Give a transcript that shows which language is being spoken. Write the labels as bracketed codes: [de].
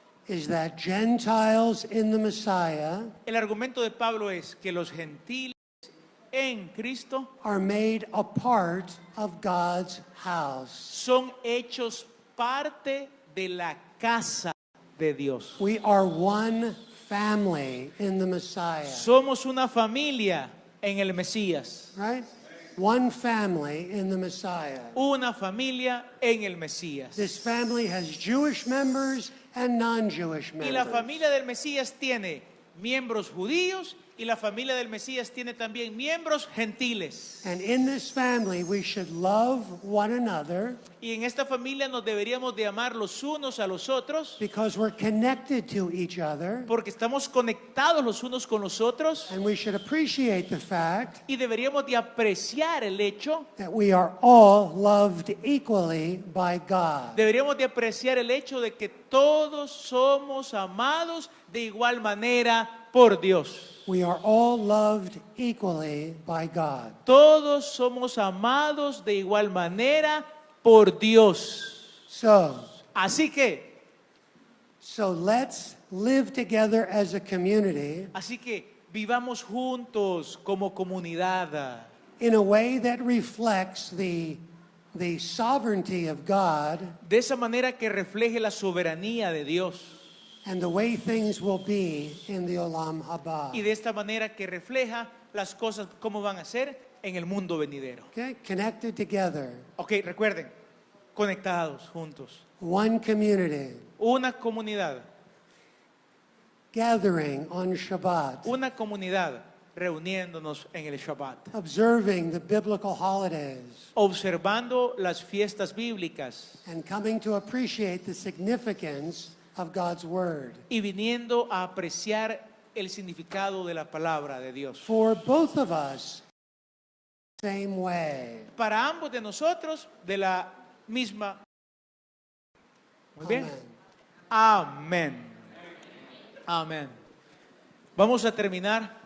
[en] is that Gentiles in the Messiah [es] El argumento de Pablo es que los gentiles en Cristo [en] are made a part of God's house. [es] son hechos parte de la casa de Dios. [en] We are one family in the Messiah, [es] Somos una familia en el Mesías. [en] right? One family in the Messiah. [es] Una familia en el Mesías. [en] This family has Jewish members and non-Jewish [es] Y la [en] members. [es] familia del Mesías tiene miembros judíos y la familia del Mesías tiene también miembros gentiles. [en] And in this family, we should love one another [es] Y en esta familia nos deberíamos de amar los unos a los otros [en] because we're connected to each other. [es] porque estamos conectados los unos con los otros [en] And we should appreciate the fact [es] y deberíamos de apreciar el hecho, [en] that we are all loved equally by God. [es] deberíamos de apreciar el hecho de que todos somos amados de igual manera por Dios. [en] We are all loved equally by God. [es] Todos somos amados de igual manera por Dios. Así que [en] let's live together as a community [es] vivamos juntos como comunidad [en] in a way that reflects the sovereignty of God [es] de esa manera que refleje la soberanía de Dios [en] and the way things will be in the Olam Haba. [es] y de esta manera que refleja las cosas como van a ser en el mundo venidero. [en] Okay? Connected together. [es] Ok, recuerden, conectados juntos. [en] One community. [es] Una comunidad, [en] Gathering on Shabbat. [es] una comunidad reuniéndonos en el Shabbat, [en] Observing the biblical holidays. [es] observando las fiestas bíblicas [en] And coming to appreciate the significance of God's Word. [es] y viniendo a apreciar el significado de la palabra de Dios. [en] For both of us, same way. [es] Para ambos de nosotros, de la misma. Muy bien. [en] Amen. [es] Amén. Amén. Vamos a terminar.